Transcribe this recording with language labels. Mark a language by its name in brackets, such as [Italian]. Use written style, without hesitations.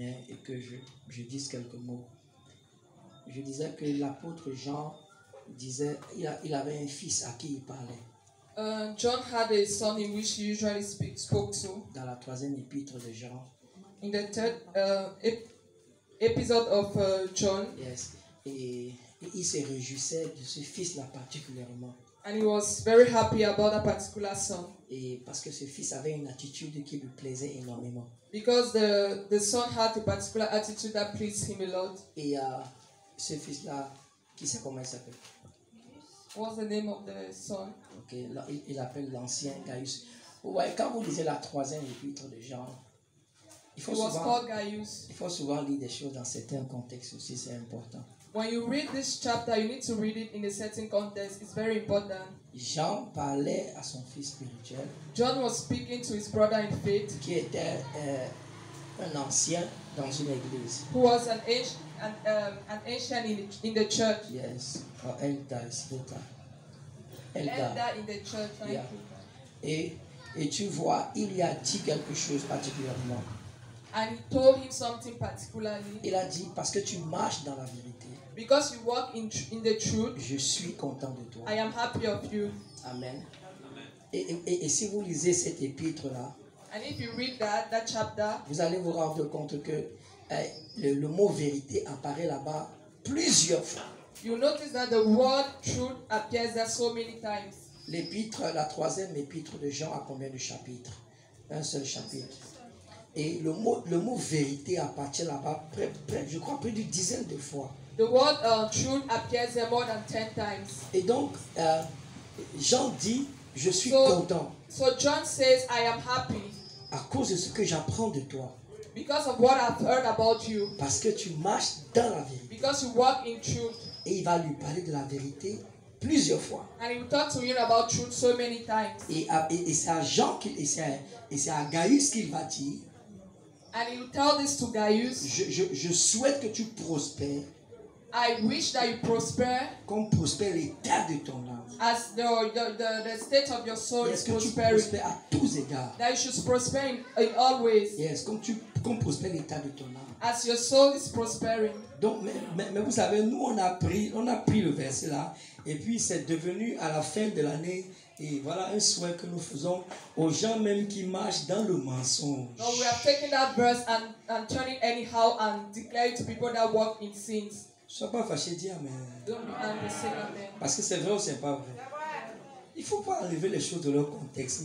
[French] et que je dise quelques mots. Je disais que l'apôtre Jean disait, il avait un fils à qui il parlait. [English] John had a son in which he usually spoke to. [French] Dans la 3e épître de Jean. [English] In the third episode of John. Yes. [French] Et il se réjouissait de ce fils-là particulièrement. [English] And he was very happy about that particular son. [French] Et parce que ce fils avait une attitude qui lui plaisait énormément. [English] Because the son had a particular attitude that pleased him a lot. [French] Et ce fils-là, qui sait comment il s'appelle? [English] What's the name of the son? [French] Ok, là, il appelle l'ancien Gaius. Ouais, quand vous lisez la 3e épître de Jean, il faut souvent lire des choses dans certains contextes aussi, c'est important. [English] When you read this chapter, you need to read it in a certain context. It's very important. [French] Jean parlait à son fils spirituel. [English] John was speaking to his brother in faith. [French] Qui était un ancien dans une église. [English] Who was an ancient in the church. Yes, or elder in the church. Yeah. [French] Et tu vois, il y a dit quelque chose particulièrement. [English] And he told him something particularly. [French] Il a dit, parce que tu marches dans la vérité. [English] Because you walk in the truth. [French] Je suis content de toi. [English] I am happy of you. Amen. [French] Et si vous lisez cet épître-là, [English] and if you read that chapter, [French] vous allez vous rendre compte que le mot vérité apparaît là-bas plusieurs fois. [English] You notice that the word truth appears there so many times. [French] L'épître, la 3e épître de Jean a combien de chapitres? Un seul chapitre. Et le mot vérité appartient là-bas, je crois, plus d'une dizaine de fois. [English] The word truth appears there more than 10 times. [French] Et donc, Jean dit, je suis content. [English] So John says, I am happy. [French] À cause de ce que j'apprends de toi. [English] Because of what I've heard about you. [French] Parce que tu marches dans la vérité. [English] Because you walk in truth. [French] Et il va lui parler de la vérité plusieurs fois. [English] And he will talk to him about truth so many times. [French] Et c'est à Jean et c'est à Gaius qu'il va dire. [English] And he will tell this to Gaius. [French] Je souhaite que tu prospères. [English] I wish that you prosper. [French] Comme prospère l'état de ton âme. [English] As the state of your soul is prospering. [French] Que tu prospères à tous égards. [English] That you should prosper in all ways. [French] Yes, comme prospère l'état de ton âme. [English] As your soul is prospering. [French] Donc, mais vous savez, nous on a pris le verset là, et puis c'est devenu à la fin de l'année. Et voilà un souhait que nous faisons aux gens même qui marchent dans le mensonge. [English] No, we have taken that verse and turning anyhow and declare it to people that walk in sins. [French] Ne sois pas fâché, dis amen. [English] Don't be angry, say amen. [French] Parce que c'est vrai ou c'est pas vrai. Il ne faut pas enlever les choses de leur contexte.